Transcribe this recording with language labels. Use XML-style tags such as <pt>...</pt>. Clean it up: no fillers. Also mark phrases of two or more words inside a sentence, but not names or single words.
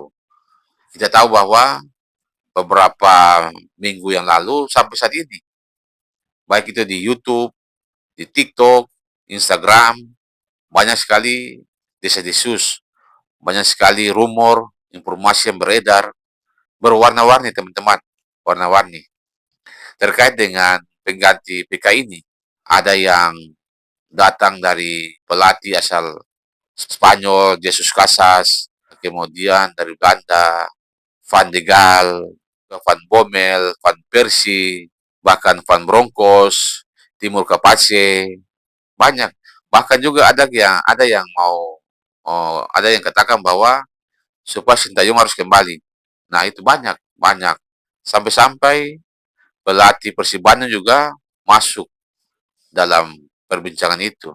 <id>Kita tahu bahwa beberapa minggu yang lalu sampai saat ini, baik itu di YouTube, di TikTok, Instagram, banyak sekali desas-desus, banyak sekali rumor, informasi yang beredar, berwarna-warni teman-teman, warna-warni terkait dengan pengganti PK ini. Ada yang datang dari pelatih asal Spanyol, Jesus Casas, kemudian dari Belanda, Van de Gaal, Van Bommel, Van Persie, bahkan Van Bronckhorst, Timur Kapace, banyak. Bahkan juga ada yang mau ada yang katakan bahwa supaya Sintayong harus kembali. Nah, itu banyak, banyak. Sampai-sampai pelatih Persib Bandung juga masuk dalam perbincangan itu.</id>